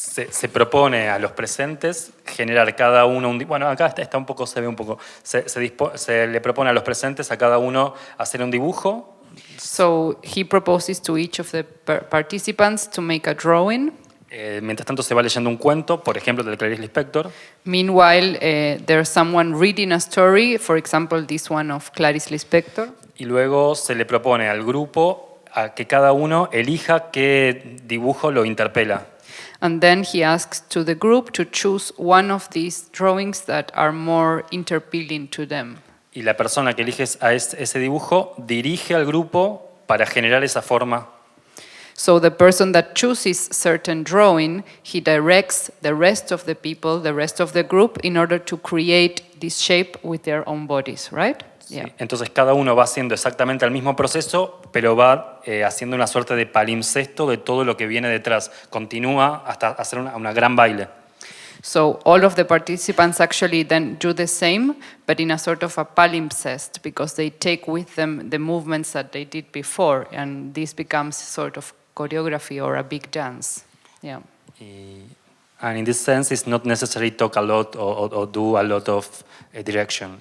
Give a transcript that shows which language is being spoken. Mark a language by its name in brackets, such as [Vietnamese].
[Spanish] Se propone a los presentes generar cada uno bueno, acá está un poco, se ve un poco, se le propone a los presentes a cada uno hacer un dibujo. [English] So he proposes to each of the participants to make a drawing. [Spanish] Mientras tanto se va leyendo un cuento, por ejemplo, del Clarice Lispector. [English] Meanwhile, there's someone reading a story, for example, this one of Clarice Lispector. [Spanish] Y luego se le propone al grupo a que cada uno elija qué dibujo lo interpela. [English] And then he asks to the group to choose one of these drawings that are more interpealing to them. [Spanish] Y la persona que elige ese dibujo dirige al grupo para generar esa forma. [English] So the person that chooses certain drawing, he directs the rest of the people, the rest of the group, in order to create this shape with their own bodies, right? [Spanish] Sí. Entonces cada uno va haciendo exactamente el mismo proceso, pero va haciendo una suerte de palimpsesto de todo lo que viene detrás. Continúa hasta hacer una gran baile. [English] So all of the participants actually then do the same, but in a sort of a palimpsest, because they take with them the movements that they did before, and this becomes sort of choreography or a big dance. Yeah. And in this sense, it's not necessary talk a lot or do a lot of direction.